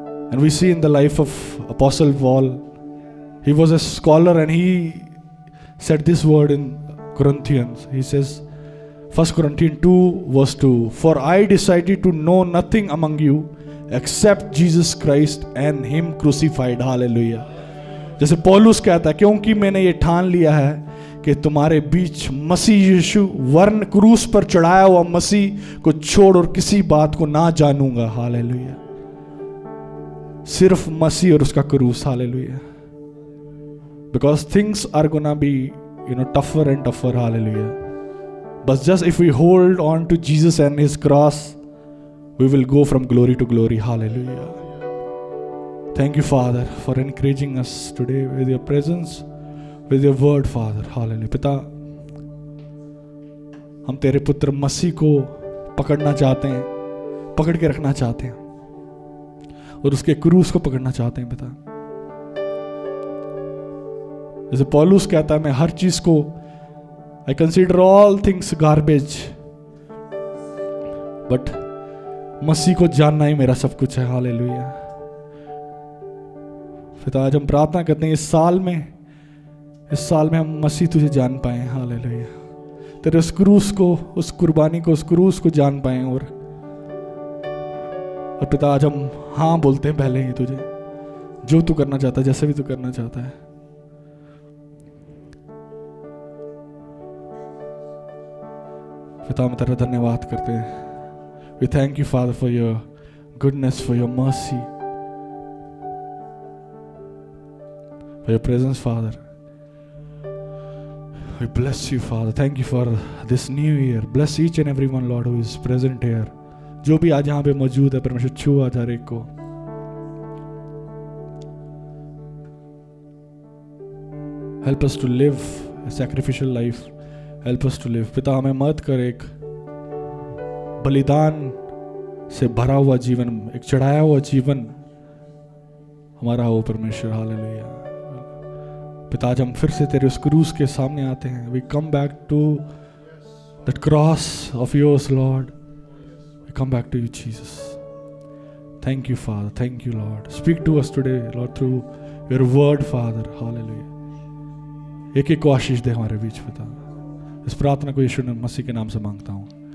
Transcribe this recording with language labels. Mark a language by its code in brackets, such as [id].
[en] And we see in the life of Apostle Paul, he was a scholar and he said this word in Corinthians. He says, 1 Corinthians 2 verse 2, for I decided to know nothing among you except Jesus Christ and Him crucified. Hallelujah. [hi] जैसे पौलुस कहता है, क्योंकि मैंने ये ठान लिया है कि तुम्हारे बीच मसीह यीशु वरन क्रूस पर चढ़ाया हुआ मसीह को छोड़ और किसी बात को ना जानूंगा. हालेलुया. सिर्फ मसीह और उसका क्रूस. Hallelujah. [en] Because things are gonna be, you know, tougher and tougher. Hallelujah. But just if we hold on to Jesus and His cross, we will go from glory to glory. Hallelujah. Thank you, Father, for encouraging us today with your presence, with your word, Father. Hallelujah. [hi] पिता, हम तेरे पुत्र मसीह को पकड़ना चाहते हैं, पकड़ के रखना चाहते हैं और उसके क्रूस को पकड़ना चाहते हैं पिता. जैसे पौलुस कहता है, मैं हर चीज को [en] I consider all things garbage, but [hi] मसीह को जानना ही मेरा सब कुछ है. हालेलुया. पिता, आज हम प्रार्थना करते हैं इस साल में हम मसीह तुझे जान पाए. हालेलुया. तेरे उस क्रूस को, उस कुर्बानी को, उस क्रूस को जान पाए. और पिता, आज हम हाँ बोलते हैं पहले ही तुझे, जो तू करना चाहता है, जैसे भी तू करना चाहता है. पिता, हम तेरा धन्यवाद करते हैं. [en] We thank you, Father, for your goodness, for your mercy, for your presence, Father. We bless you, Father. Thank you for this new year. Bless each and everyone, Lord, who is present here. [hi] जो भी आज यहाँ पे मौजूद है परमेश्वर, छू आज हर एक को. [en] Help us to live a sacrificial life. Help us to live. [hi] पिता, हमें मत कर एक बलिदान से भरा हुआ जीवन, एक चढ़ाया हुआ जीवन हमारा हो परमेश्वर. हालेलुया. पिता, आज हम फिर से तेरे उस क्रूस के सामने आते हैं. [en] We come back to that cross of yours, Lord. We come back to you, Jesus. Thank you, Father. Thank you, Lord. Speak to us today, Lord, through your word, Father. [hi] Hallelujah. एक एक को आशीष दे हमारे बीच पिता. इस प्रार्थना को यीशु मसीह के नाम से मांगता हूँ.